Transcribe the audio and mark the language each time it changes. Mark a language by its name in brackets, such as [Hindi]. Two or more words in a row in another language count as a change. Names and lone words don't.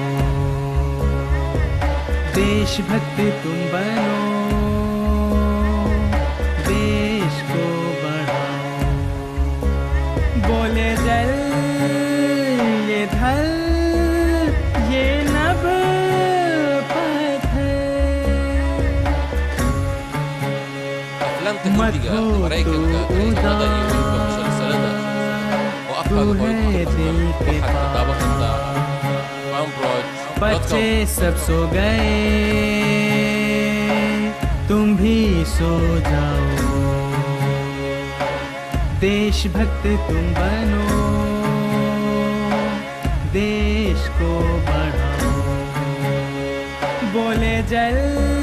[Hindi] देशभक्ति तुम बनो देश को बढ़ाओ बोले जल ये धल ये नभ [Somali] aflaamta hindiga maraykanka tarjumada iyo weliba musalsalada oo afkaaga hooyo ku hadla waxaad ka daawan kartaa [Hindi] बच्चे सब सो गए तुम भी सो जाओ देशभक्त तुम बनो देश को बढ़ाओ बोले जल